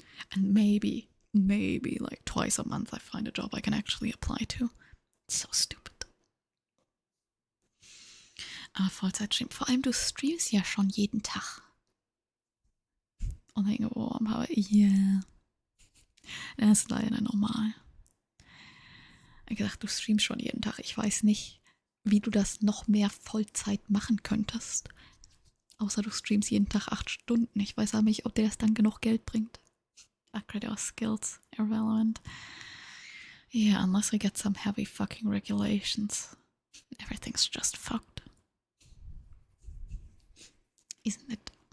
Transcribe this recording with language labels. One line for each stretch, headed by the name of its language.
English: And maybe like twice a month I find a job I can actually apply to. It's so stupid.
German: Aber Vollzeitstream. Vor allem du streamst ja schon jeden Tag. Und denke, oh, aber yeah. Das ist leider normal. Ich habe gedacht, du streamst schon jeden Tag. Ich weiß nicht, wie du das noch mehr Vollzeit machen könntest. Außer du streamst jeden Tag 8 Stunden. Ich weiß aber nicht, ob dir das dann genug Geld bringt.
English: Upgrade our skills. Irrelevant. Yeah, unless we get some heavy fucking regulations. Everything's just fucked. Isn't it?